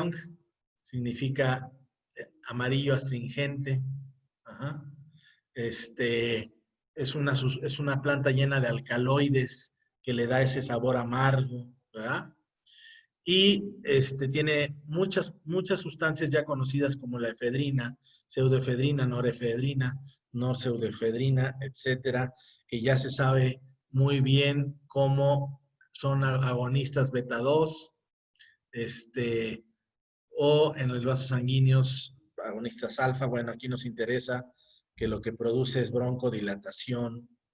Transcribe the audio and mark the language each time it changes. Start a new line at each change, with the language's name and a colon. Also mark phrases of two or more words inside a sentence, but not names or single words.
Spanish: El mahuang significa amarillo astringente. Ajá. Es una planta llena de alcaloides que le da ese sabor amargo, ¿verdad? Y tiene muchas sustancias ya conocidas como la efedrina, pseudoefedrina, norefedrina, norpseudoefedrina, etcétera, que ya se sabe muy bien cómo son agonistas beta 2, o en los vasos sanguíneos agonistas alfa. Bueno, aquí nos interesa que lo que produce es broncodilatación.